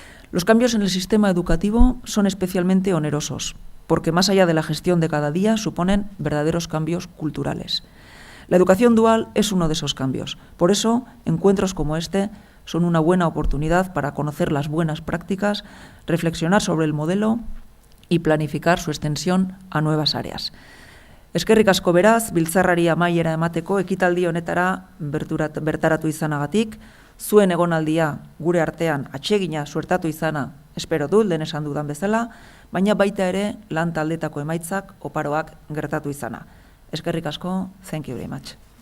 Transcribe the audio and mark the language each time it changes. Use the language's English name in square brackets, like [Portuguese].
[Spanish] Los cambios en el sistema educativo son especialmente onerosos, porque más allá de la gestión de cada día suponen verdaderos cambios culturales. La educación dual es uno de esos cambios. Por eso, encuentros como este son una buena oportunidad para conocer las buenas prácticas, reflexionar sobre el modelo y planificar su extensión a nuevas áreas. [Basque] Eskerrik asko beraz, biltzarrari amaiera emateko ekitaldi honetara bertaratu izanagatik, zuen egonaldia gure artean atsegina suertatu izana espero dut, lehen esan dudan bezala, baina baita ere lan taldetako emaitzak oparoak gertatu izana. Eskerrik asko, [English] thank you very much.